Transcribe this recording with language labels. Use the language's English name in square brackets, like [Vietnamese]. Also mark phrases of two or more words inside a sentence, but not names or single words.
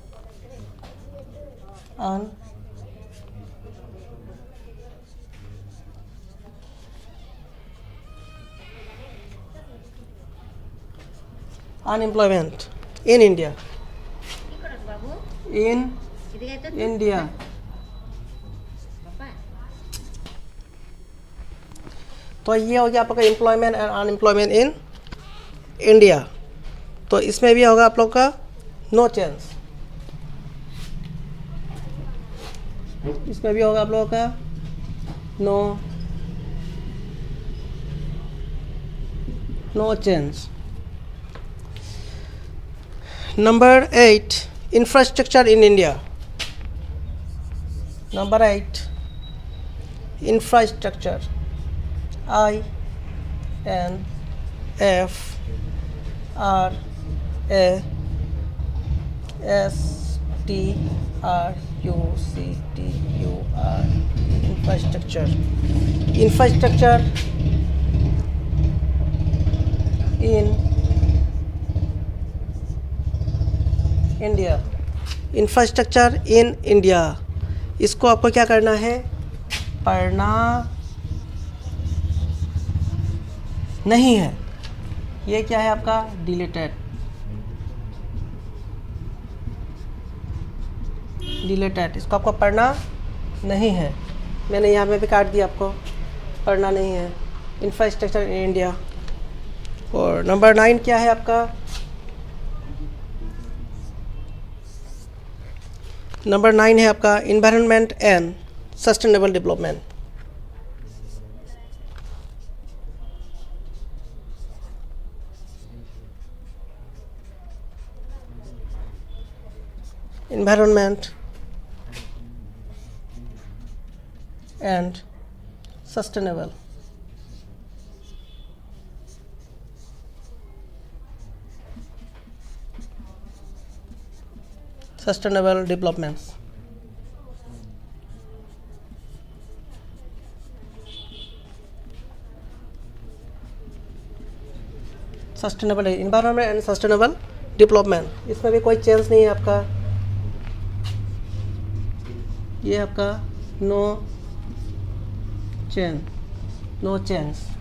[English] Unemployment in India. In India. [Hindi] तो ये हो गया आप लोग का [English] employment and unemployment in India. [Hindi] तो इसमें भी होगा आप लोग का [English] no change. [Hindi] इसमें भी होगा आप लोगों का [English] no change. number 8, infrastructure in India. number 8, infrastructure. infrastructure. Infrastructure in India. infrastructure in India. [Hindi] इसको आपको क्या करना है, पढ़ना नहीं है. ये क्या है आपका डिलीटेड. इसको आपको पढ़ना नहीं है. मैंने यहाँ पे भी काट दिया, आपको पढ़ना नहीं है. [English] infrastructure in India. [Hindi] और नंबर 9 क्या है आपका, नंबर 9 है आपका [English] environment and sustainable development. environment and sustainable developments. sustainable environment and sustainable development. [Hindi] इसमें भी कोई चेंज नहीं है आपका. ये आपका [English] no change.